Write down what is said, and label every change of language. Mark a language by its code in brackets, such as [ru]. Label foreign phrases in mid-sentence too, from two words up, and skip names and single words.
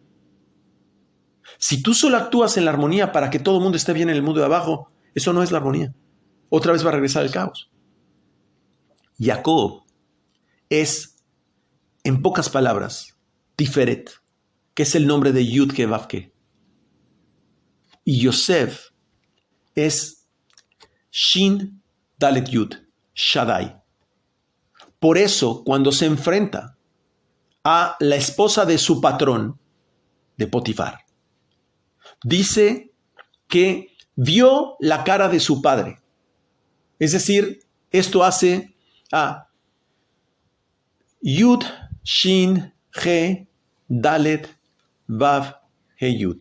[es] Si tú solo actúas en la armonía para que todo el mundo esté bien en el mundo de abajo, eso no es la armonía. Otra vez va a regresar el caos. Jacob es, en pocas palabras, Tiferet, que es el nombre de [he] יוד קי ואו קי. [es] Y Yosef es [he] שין דלת יוד שדי. [es] Por eso, cuando se enfrenta a la esposa de su patrón, de Potifar, dice que vio la cara de su padre. Es decir, esto hace a [he] יוד שין הא דלת ואו הא יוד.